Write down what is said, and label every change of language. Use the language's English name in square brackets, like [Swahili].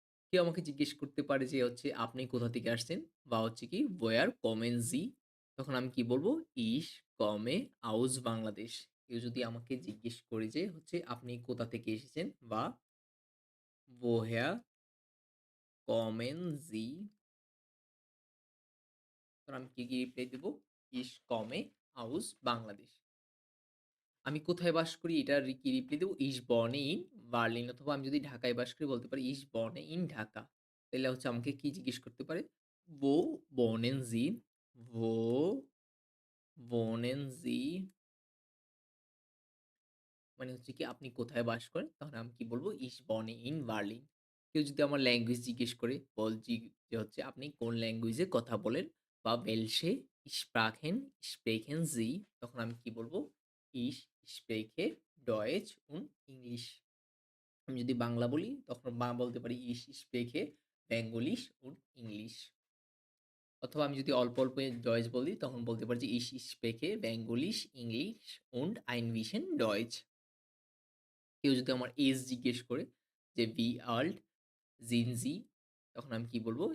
[Bangla] কেউ আমাকে জিজ্ঞেস করতে পারে যে "আপনি কোথা থেকে আসছেন?" বা [German] "Woher kommen Sie?" [Bangla] তখন আমি কি বলব? [German] "Ich komme aus বাংলাদেশ।" [Bangla] কেউ যদি আমাকে জিজ্ঞেস করে যে "আপনি কোথা থেকে এসেছেন?" [German] বা "Woher kommen Sie?" [Bangla] তখন আমি কি রিপ্লাই দেব? [German] "Ich komme aus বাংলাদেশ।" [Bangla] আমি কোথায় বাস করি এটার কি reply Dev? [German] "Ich wohne in Berlin" [Bangla] অথবা আমি যদি ঢাকায় বাস করি বলতে পারি [German] "Ich wohne in [Bangla] ঢাকা।" তাইলে আমাকে কি জিজ্ঞেস করতে পারে? [German] "Wo wohnen Sie?" "Wo wohnen Sie?" [Bangla] মানে কি আপনি কোথায় বাস করেন? তখন আমি কি বলব? [German] "Ich wohne in Berlin." [Bangla] কেউ যদি আমার ল্যাঙ্গুয়েজ জিজ্ঞেস করে বলছি যে আপনি কোন ল্যাঙ্গুয়েজে কথা বলেন? বা [German] "Welche Sprachen sprechen Sie?" [Bangla] তখন আমি কি বলব? [German] "Ich spreche Deutsch und English." [Bangla] আমি যদি বাংলা বলি তখন বলতে পারি [German] "Ich spreche Bengalisch und English." [Bangla] অথবা আমি যদি অল্প ডয়েচ বলি তখন বলতে পারি যে [German] "Ich spreche Bengalisch, English und ein bisschen Deutsch." [Bangla] কেউ যদি আমার এজ জিজ্ঞেস করে যে [German] "Wie alt sind Sie?" [Bangla] তখন আমি কি বলব?